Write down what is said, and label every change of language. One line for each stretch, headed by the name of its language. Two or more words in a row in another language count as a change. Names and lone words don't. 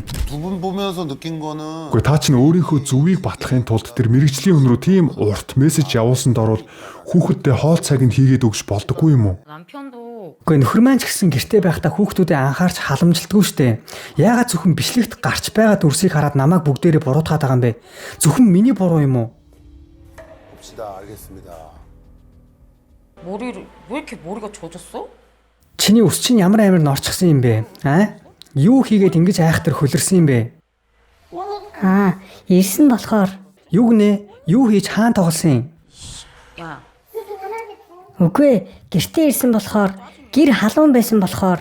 Mongolian: Гэхдээ та чинь өөрийнхөө зүвийг батлахын тулд тэр мэрэгжлийн хүн рүү тийм урт мессеж явуулсанд орвол хүүхэдтэй хоол цаг нь хийгээд өгч болдоггүй юм уу? Гэхдээ нөхөр маань ч гэсэн гэртээ байхдаа хүүхдүүдэд анхаарч халамжилдаггүй штэ. Яагаад зөвхөн бичлэгт гарч байгаа дүрсийг хараад намайг бүгдээрээ буруутгаад байгаа юм бэ? Зөвхөн миний буруу юм уу?
Korean: 왜 이렇게 머리가 젖었어?
Mongolian: Чиний ус чинь ямар амар норчсон юм бэ? Юу хийгээд ингэж айхтар хөлөрсөн юм бэ? Ирсэн болохоор Юу гинэ? Юу хийж хаан тоглосон юм?
Korean: 야,
Mongolian: үгүй гэртээ ирсэн болохоор гэр халуун байсан болохоор